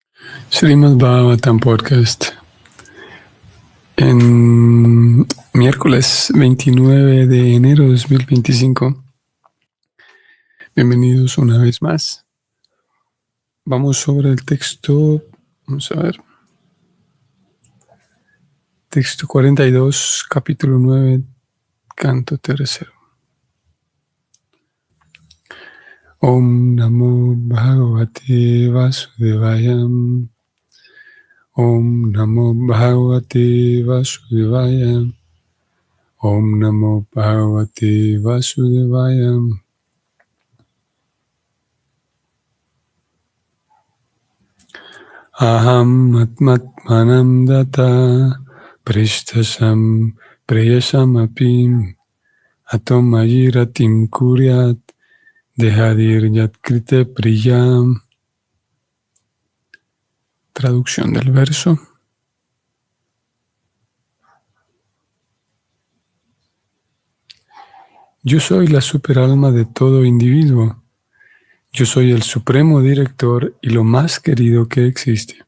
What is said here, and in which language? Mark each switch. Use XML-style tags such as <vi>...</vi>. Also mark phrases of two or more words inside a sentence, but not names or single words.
<es>Srimad Bhagavatam Podcast en miércoles 29 de enero de 2025. Bienvenidos una vez más. Vamos sobre el texto, vamos a ver, texto 42, capítulo 9, canto tercero.</es> <sa>Om Namo Bhagavate Vasudevaya. Om Namo Bhagavate Vasudevaya. Om Namo Bhagavate Vasudevaya. Aham atmatmanam data prishtasam preyasam apim atom ayiratim kuryat dehadir yatkrite priyam.</sa> <es>Traducción del verso. Yo soy la superalma de todo individuo. Yo soy el supremo director y lo más querido que existe.</es>